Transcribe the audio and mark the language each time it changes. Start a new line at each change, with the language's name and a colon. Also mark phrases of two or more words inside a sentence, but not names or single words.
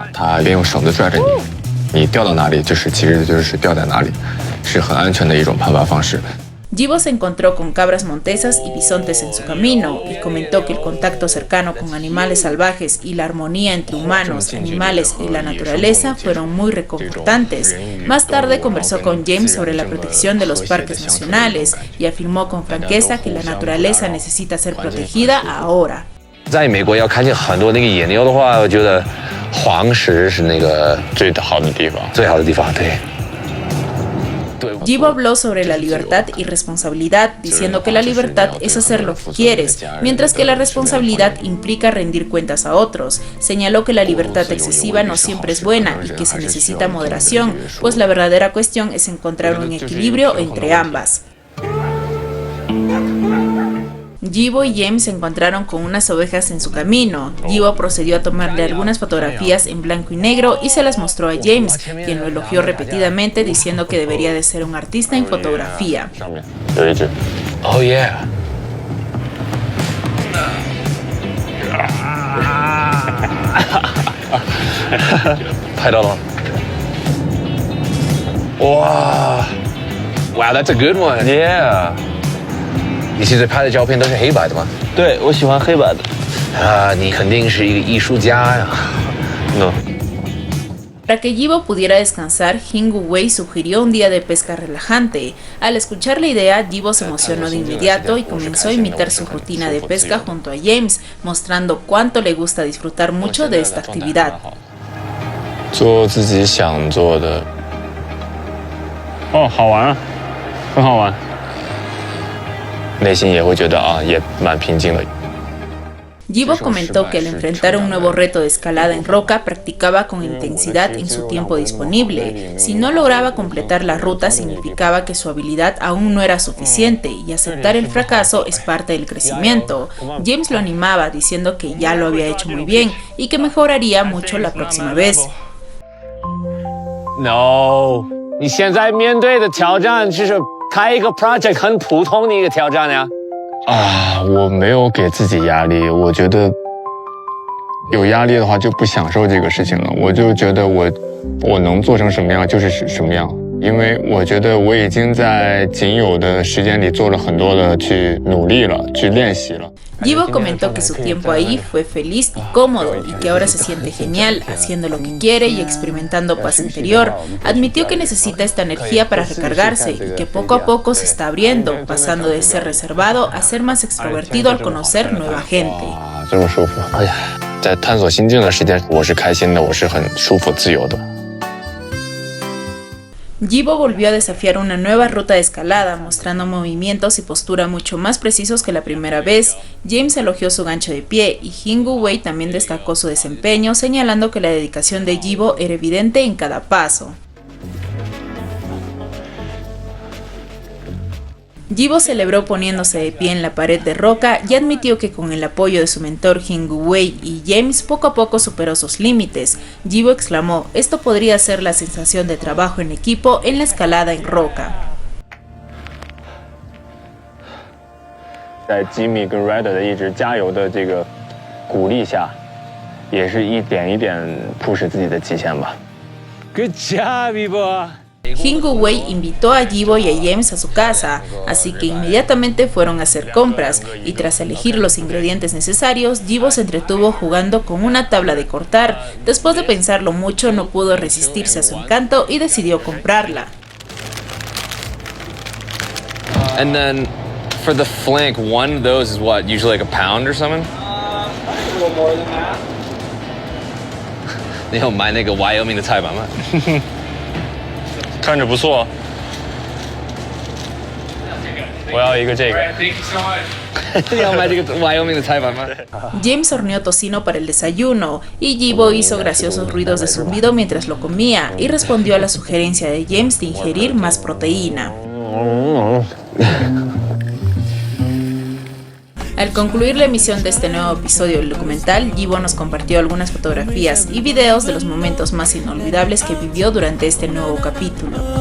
Spanish: Jibo se encontró con cabras montesas y bisontes en su camino y comentó que el contacto cercano con animales salvajes y la armonía entre humanos, animales y la naturaleza fueron muy reconfortantes. Más tarde conversó con James sobre la protección de los parques nacionales y afirmó con franqueza que la naturaleza necesita ser protegida ahora.
Chinese: 在美国要看见很多那个野牛的话，我觉得黄石是那个最好的地方，对。
Spanish: Jibo habló sobre la libertad y responsabilidad, diciendo que la libertad es hacer lo que quieres, mientras que la responsabilidad implica rendir cuentas a otros. Señaló que la libertad excesiva no siempre es buena y que se necesita moderación, pues la verdadera cuestión es encontrar un equilibrio entre ambas. Jibo y James se encontraron con unas ovejas en su camino. Jibo procedió a tomarle algunas fotografías en blanco y negro y se las mostró a James, quien lo elogió repetidamente diciendo que debería de ser un artista en fotografía.
English: Oh yeah. Wow, that's a good one. Yeah.
Chinese: 你现在拍的照片都是黑白的吗？对，我喜欢黑白的。啊，你肯定是一个艺术家呀。
English: No.
Spanish: Para que Yibo pudiera descansar, Jingu Wei sugirió un día de pesca relajante. Al escuchar la idea, Yibo se emocionó de inmediato y comenzó a imitar su rutina de pesca junto a James, mostrando cuánto le gusta disfrutar mucho de esta actividad.
Chinese: 做自己想做的。哦，好玩啊，很好玩。内心也会觉得也蛮平静的。
Spanish: Yibo comentó que al enfrentar un nuevo reto de escalada en roca practicaba con intensidad en su tiempo disponible. Si no lograba completar la ruta significaba que su habilidad aún no era suficiente y aceptar el fracaso es parte del crecimiento. James lo animaba diciendo que ya lo había hecho muy bien y que mejoraría mucho la próxima vez.
Chinese: No，你现在面对的挑战就是开一个 project 很普通的一个挑战呀。我没有给自己压力，我觉得有压力的话就不享受这个事情了。我就觉得我能做成什么样就是什么样，因为我觉得我已经在仅有的时间里做了很多的去努力了，去练习了。
Spanish: Yibo comentó que su tiempo ahí fue feliz y cómodo y que ahora se siente genial haciendo lo que quiere y experimentando paz interior. Admitió que necesita esta energía para recargarse y que poco a poco se está abriendo, pasando de ser reservado a ser más extrovertido al conocer nueva gente.
Chinese: 这么舒服，哎呀，在探索心境的时间，我是开心的，我是很舒服自由的。
Spanish: Yibo volvió a desafiar una nueva ruta de escalada, mostrando movimientos y postura mucho más precisos que la primera vez. James elogió su gancho de pie y Jingu Wei también destacó su desempeño, señalando que la dedicación de Yibo era evidente en cada paso. Yibo celebró poniéndose de pie en la pared de roca y admitió que con el apoyo de su mentor Jingu Wei y James poco a poco superó sus límites. Yibo exclamó, esto podría ser la sensación de trabajo en equipo en la escalada en roca.
Chinese: 在 Jimmy 跟 Ryder 的一直加油的这个鼓励下，也是一点一点 push 自己的极限吧。
English: Good job, Yibo.
Spanish: Jingu Wei invitó a Yibo y a James a su casa, así que inmediatamente fueron a hacer compras y tras elegir los ingredientes necesarios, Yibo se entretuvo jugando con una tabla de cortar. Después de pensarlo mucho no pudo resistirse a su encanto y decidió comprarla.
English: And then for the flank, one of those is what, usually like a pound or something? A little more than that.
Chinese: 你有买那个 Wyoming 的菜板吗？看着不错。我要一个这个。你要买这个 Wyoming 的菜板吗？
Spanish: James horneó tocino para el desayuno y Yibo hizo graciosos ruidos de zumbido mientras lo comía y respondió a la sugerencia de James de ingerir más proteína. Al concluir la emisión de este nuevo episodio del documental, Yibo nos compartió algunas fotografías y videos de los momentos más inolvidables que vivió durante este nuevo capítulo.